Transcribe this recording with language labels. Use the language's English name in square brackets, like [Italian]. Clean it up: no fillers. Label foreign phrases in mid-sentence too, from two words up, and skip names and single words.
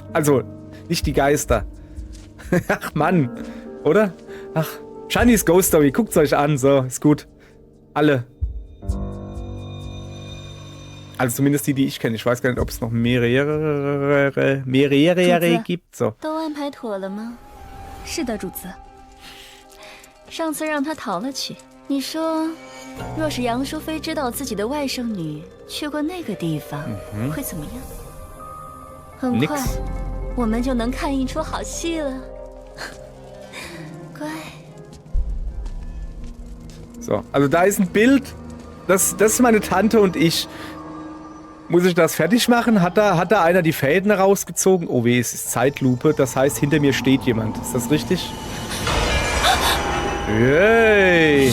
[German] Also, nicht die Geister. Ach Mann, oder? Ach, Chinese Ghost Story, guckt's euch an, so, ist gut. Alle. Also zumindest die ich kenne. Ich weiß gar nicht, ob es noch mehrere gibt. So. [Chinese] 都安排妥了吗？是的，主子。上次让他逃了去。你说，若是杨淑妃知道自己的外甥女去过那个地方，会怎么样？很快，我们就能看一出好戏了。乖。 [German] So, also da ist ein Bild. Das ist meine Tante und ich. Muss ich das fertig machen? Hat da einer die Fäden rausgezogen? Oh weh, es ist Zeitlupe. Das heißt, hinter mir steht jemand. Ist das richtig? Hey!